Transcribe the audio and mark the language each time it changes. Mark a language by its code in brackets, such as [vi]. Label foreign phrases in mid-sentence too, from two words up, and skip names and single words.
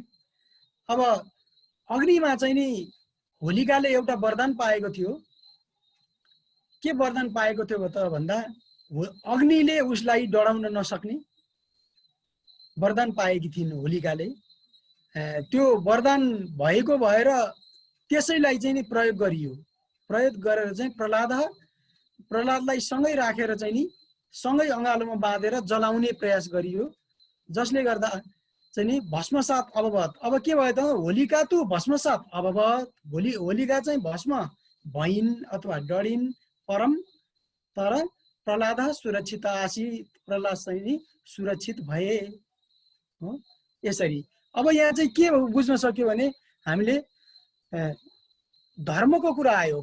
[ne] अब अग्निमा चाहिँ नि होलिकाले एउटा वरदान पाएको थियो। के वरदान पाएको थियो त भन्दा अग्निले उसलाई डराउन नसक्ने वरदान पाएकी थिइन् होलिकाले। त्यो वरदान भएको भएर त्यसैलाई चाहिँ नि प्रयोग गरियो। प्रयोग गरेर चाहिँ प्रहलादलाई सँगै राखेर चाहिँ नि सँगै अँगालोमा बाँधेर जलाउने प्रयास गरियो, जसले गर्दा चाहिँ नि [sa] भस्मसात अभवत। [ne] अब के भयो त, [sa] होलिका तु भस्मसात अभवत, [ne] होलिका चाहिँ भस्म भइन् अथवा डढिन्, परम तर प्रहलाद [sa] सुरक्षित आसीत्, [ne] प्रहलाद चाहिँ नि सुरक्षित भए हो। यसरी अब यहाँ चाहिँ के बुझ्न सक्यो भने हामीले धर्मको कुरा आयो।